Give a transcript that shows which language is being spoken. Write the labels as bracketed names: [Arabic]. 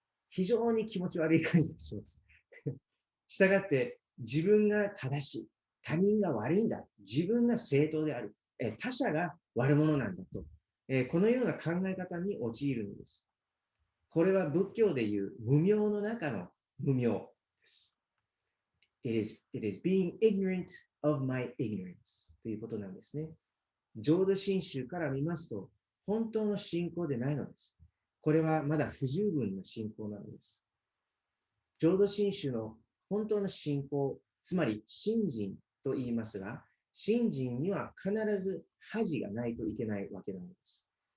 [Japanese] 非常に気持ち悪い感じがします。したがって、自分が正しい、他人が悪いんだ、自分が正当である、他者が悪者なんだと、このような考え方に陥るのです。これは仏教でいう無明の中の無明です。 [English] It is being ignorant of my ignorance [Japanese] ということなんですね。浄土真宗から見ますと、本当の信仰でないのです。これはまだ不十分な信仰なのです。浄土真宗の本当の信仰、つまり信心と言いますが、信心には必ず恥がないといけないわけなのです。